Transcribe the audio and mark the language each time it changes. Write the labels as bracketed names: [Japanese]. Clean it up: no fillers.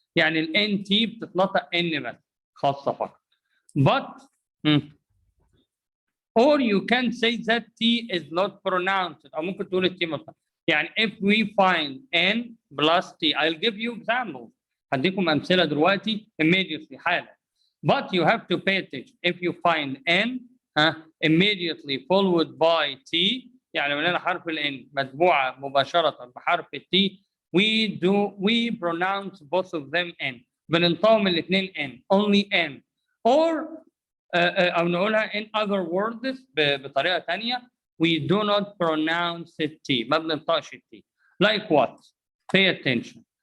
[Arabic] يعني ال NT بتتنطق N بس خاصة فقط. [English] But or you can say that T is not pronounced، [Arabic] أو ممكن تقول الT مطلق. يعني [English] if we find N plus T، I'll give you examples. [Arabic] هديكم أمثلة دلوقتي [English] immediately [Arabic] حالا. [English] But you have to pay attention. If you find N immediately followed by T، [Arabic] يعني من هنا حرف ال N متبوعة مباشرة بحرف ال T، [English] we pronounce both of them N. [Arabic] بننطقهم الاثنين N، [English] only N. Or [Arabic] أو نقولها [English] in other words [Arabic] بطريقة تانية، [English] we do not pronounce T، [Arabic] ما بننطقش T. [English] Like what? Pay attention.